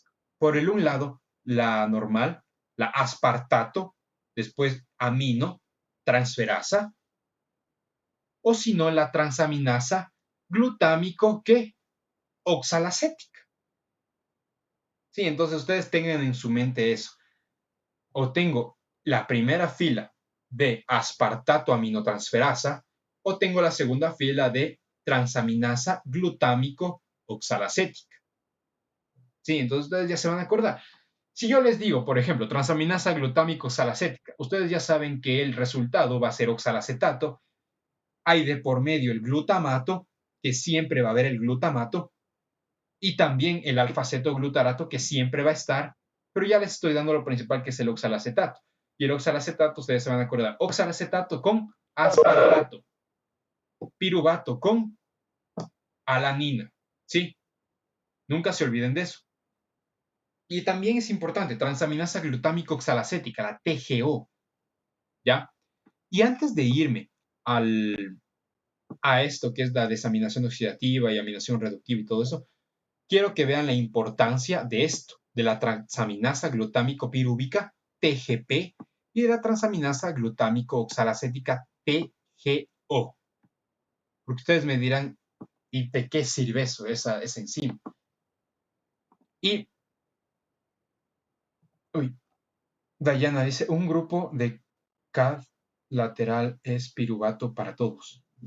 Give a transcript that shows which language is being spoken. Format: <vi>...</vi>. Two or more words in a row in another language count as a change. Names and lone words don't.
<es>Por el un lado, la normal, la aspartato, después amino, transferasa, o si no, la transaminasa glutámico que oxalacética. Sí, entonces ustedes tengan en su mente eso. O tengo la primera fila de aspartato aminotransferasa o tengo la segunda fila de transaminasa glutámico oxalacética. Sí, entonces ustedes ya se van a acordar. Si yo les digo, por ejemplo, transaminasa glutámico oxalacética, ustedes ya saben que el resultado va a ser oxalacetato. Hay de por medio el glutamato, que siempre va a haber el glutamato, y también el alfa-cetoglutarato, que siempre va a estar, pero ya les estoy dando lo principal, que es el oxalacetato. Y el oxalacetato, ustedes se van a acordar, oxalacetato con aspartato, piruvato con alanina, ¿sí? Nunca se olviden de eso. Y también es importante, transaminasa glutámico oxalacética, la TGO, ¿ya? Y antes de irme a esto que es la desaminación oxidativa y aminación reductiva y todo eso, quiero que vean la importancia de esto, de la transaminasa glutámico pirúvica, TGP, y de la transaminasa glutámico oxalacética, TGO. Porque ustedes me dirán, ¿y de qué sirve eso, esa enzima? Y, uy, Dayana dice, un grupo de CAD lateral es piruvato para todos.</es>